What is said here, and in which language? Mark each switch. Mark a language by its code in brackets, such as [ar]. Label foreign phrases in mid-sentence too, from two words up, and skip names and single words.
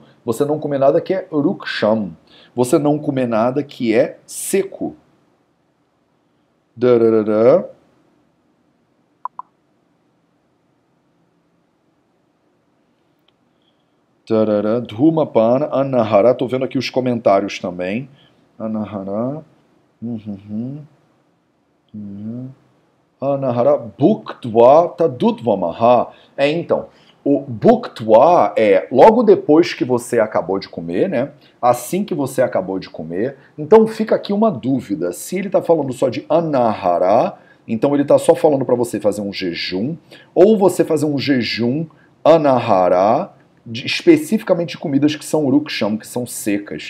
[pt] Você não comer nada que é ruksham. Você não comer nada que é seco. Dararara. [sa] धूमपान, अनाहार, [pt] tô vendo aqui os comentários também. Anahara. Anahara. [sa] भुक्त्वा तदुद्वमह. [pt] Então, o bhuktva é logo depois que você acabou de comer, né? Assim que você acabou de comer. Então fica aqui uma dúvida. Se ele tá falando só de anahara, então ele tá só falando para você fazer um jejum, ou você fazer um jejum anahara, especificamente de comidas que são ruksham, que são secas.